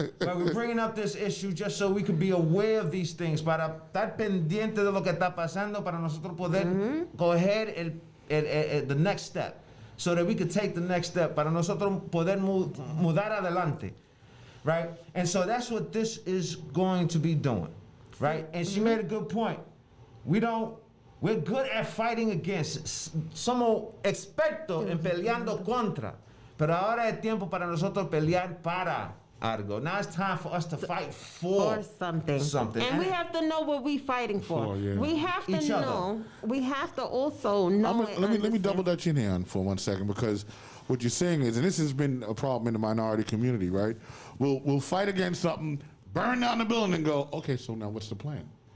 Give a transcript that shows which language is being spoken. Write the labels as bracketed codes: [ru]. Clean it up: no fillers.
[en] But we're bringing up this issue just so we can be aware of these things, [es] para estar pendiente de lo que está pasando, para nosotros poder coger [en] the next step, so that we could take the next step, [es] para nosotros poder mudar adelante, [en] right? And so that's what this is going to be doing, right? And she made a good point. We're good at fighting against. [es] Somos expertos en peleando contra. Pero ahora es tiempo para nosotros pelear para algo. [en] Now it's time for us to fight for something. And we have to know what we're fighting for. Yeah. We have to Each other. know. We have to also know. Let me double dutch in here for 1 second, because what you're saying is, and this has been a problem in the minority community, right? We'll fight against something, burn down the building, and go, okay, so now what's the plan?